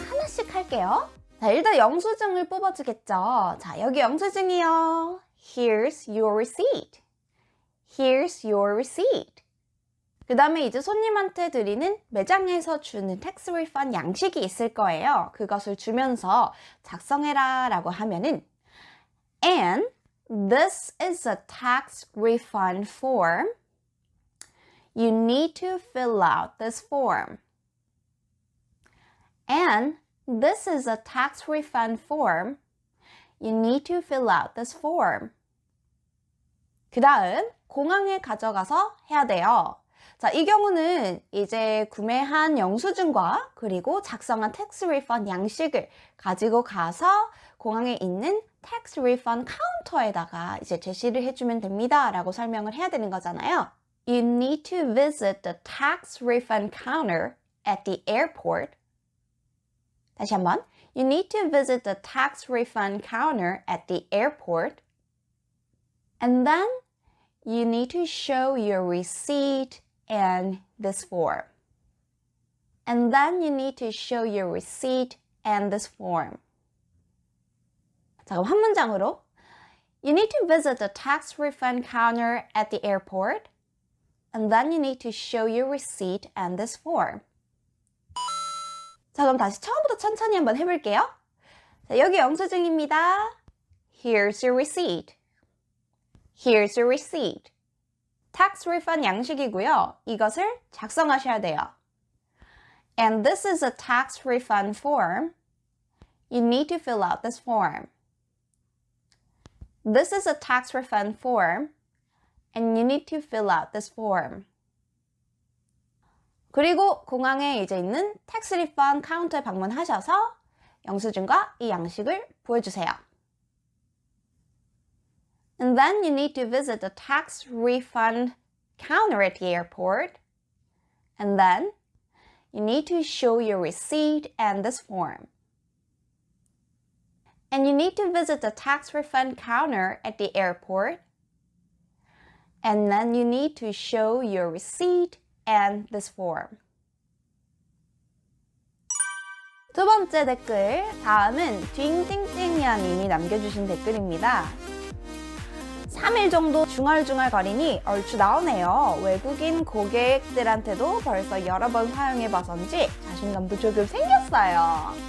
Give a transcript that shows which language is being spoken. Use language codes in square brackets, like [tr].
[ko] 하나씩 할게요. 자, 일단 영수증을 뽑아주겠죠. 자, 여기 영수증이요. [en] Here's your receipt. Here's your receipt. [ko] 그 다음에 이제 손님한테 드리는 매장에서 주는 tax refund 양식이 있을 거예요. 그것을 주면서 작성해라 라고 하면은 [en] And this is a tax refund form. You need to fill out this form. And this is a tax refund form. You need to fill out this form. [ko] 그 다음 공항에 가져가서 해야 돼요. 자, 이 경우는 이제 구매한 영수증과 그리고 작성한 tax refund 양식을 가지고 가서 공항에 있는 tax refund 카운터에다가 이제 제시를 해주면 됩니다 라고 설명을 해야 되는 거잖아요. [en] You need to visit the tax refund counter at the airport. [ko] 다시 한번. [en] You need to visit the tax refund counter at the airport. And then you need to show your receipt and this form. And then you need to show your receipt and this form. [ko] 자, 그럼 한 문장으로 [en] You need to visit the tax refund counter at the airport. And then you need to show your receipt and this form. [ko] 자, 그럼 다시 처음부터 천천히 한번 해볼게요. 자, 여기 영수증입니다. [en] Here's your receipt. Here's your receipt. [ko] tax refund 양식이고요. 이것을 작성하셔야 돼요. [en] And this is a tax refund form. You need to fill out this form. This is a tax refund form. And you need to fill out this form. [ko] 그리고 공항에 이제 있는 tax refund 카운터에 방문하셔서 영수증과 이 양식을 보여주세요. [en] And then you need to visit the tax refund counter at the airport. And then you need to show your receipt and this form. And you need to visit the tax refund counter at the airport. And then you need to show your receipt and this form. [ko] 두 번째 댓글, 다음은 딩띵띵이야 님이 남겨주신 댓글입니다. 3일 정도 중얼중얼 거리니 얼추 나오네요. 외국인 고객들한테도 벌써 여러 번 사용해봐서인지 자신감도 조금 생겼어요.